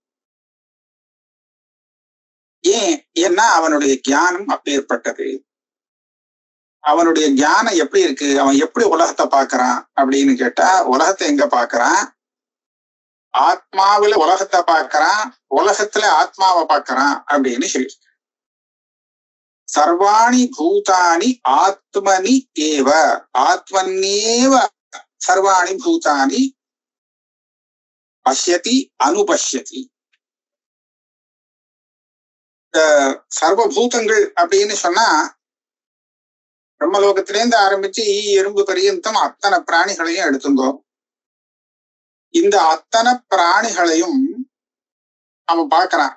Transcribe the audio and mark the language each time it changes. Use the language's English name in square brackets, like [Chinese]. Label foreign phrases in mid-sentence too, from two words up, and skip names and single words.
[Tamil] ஏன்னா அவனுடைய ஞானம் அப்பேற்பட்டது. அவனுடைய ஞானம் எப்படி இருக்கு, அவன் எப்படி உலகத்தை பாக்குறான் அப்படின்னு கேட்டா, உலகத்தை எங்க பாக்குறான்? ஆத்மாவில உலகத்தை பார்க்கறான், உலகத்துல ஆத்மாவை பார்க்கறான் அப்படின்னு சொல்லி. [Sanskrit] सर्वाणि भूतानि आत्मनि एव, आत्मन्येव सर्वाणि भूतानि पश्यति अनुपश्यति. [Tamil] சர்வபூதங்கள் அப்படின்னு சொன்னா பிரம்மலோகத்திலேருந்து ஆரம்பிச்சு எறும்பு பரியந்தம் அத்தனை பிராணிகளையும் எடுத்துங்கோ. இந்த அத்தனை பிராணிகளையும் அவன் பார்க்கறான்.